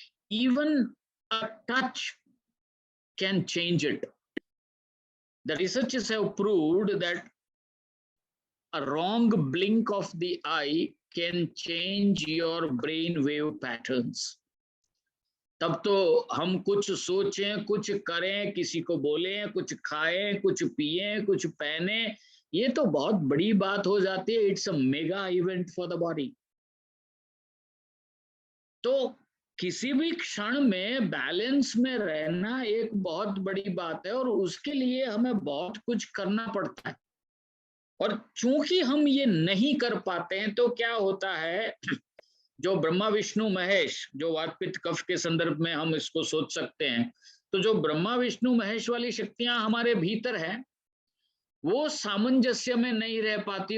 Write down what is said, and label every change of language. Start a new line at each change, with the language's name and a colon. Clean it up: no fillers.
English: Even a touch can change it. The researchers have proved that a wrong blink of the eye can change your brain wave patterns.
Hindi: तब तो हम कुछ सोचें, कुछ करें, किसी को बोलें, कुछ खाएं, कुछ पिएं, कुछ पहने, ये तो बहुत बड़ी बात हो जाती है.
English: It's a mega event for the body.
Hindi: तो किसी भी क्षण में बैलेंस में रहना एक बहुत बड़ी बात है, और उसके लिए हमें बहुत कुछ करना पड़ता है. और चूंकि हम ये नहीं कर पाते हैं, तो क्या होता है, जो ब्रह्मा विष्णु महेश, जो वात पित्त कफ के संदर्भ में हम इसको सोच सकते हैं, तो जो ब्रह्मा विष्णु महेश वाली शक्तियां हमारे भीतर है, वो सामंजस्य में नहीं रह पाती.